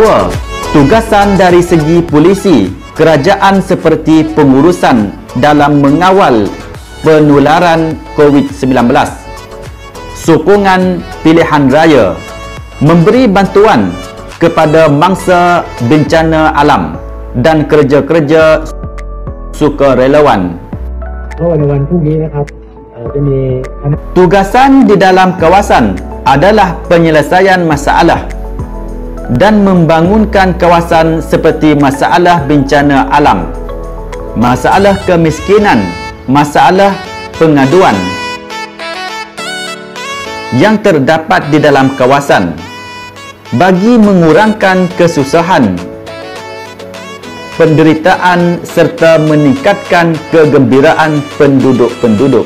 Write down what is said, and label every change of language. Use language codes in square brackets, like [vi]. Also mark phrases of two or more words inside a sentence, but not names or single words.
[ms] Tugasan dari segi polisi kerajaan seperti pengurusan dalam mengawal penularan COVID-19, sokongan pilihan raya, memberi bantuan kepada mangsa bencana alam dan kerja-kerja sukarelawan. [th] ในวันพรุ่งนี้นะครับจะมี [ms] Tugasan di dalam kawasan adalah penyelesaian masalah dan membangunkan kawasan seperti masalah bencana alam, masalah kemiskinan, masalah pengaduan yang terdapat di dalam kawasan bagi mengurangkan kesusahan, penderitaan serta meningkatkan kegembiraan penduduk-penduduk.